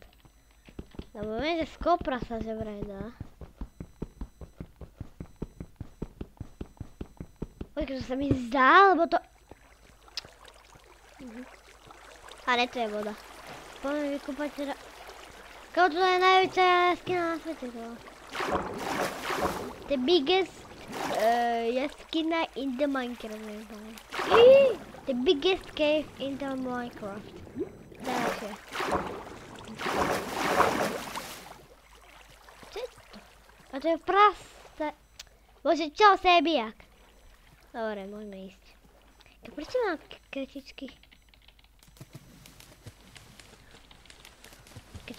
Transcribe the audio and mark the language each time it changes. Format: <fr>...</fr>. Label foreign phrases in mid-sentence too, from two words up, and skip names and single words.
<sk>Lebo viem, že z kopra sa že vraj dá. Počkaj, to sa mi zdá, lebo to... A ne, to je voda. Poďme vykúpať teda... Kámo, to je najväčšia jaskina na svete, to.</sk> <en>The biggest jaskina in the Minecraft. The biggest cave in the Minecraft.</en> <sk>Takže. Čo je to? A to je prasté. Bože, čo, sebijak? Dobre, môžeme ísť. Prečo mám kretičky? Kde?</sk>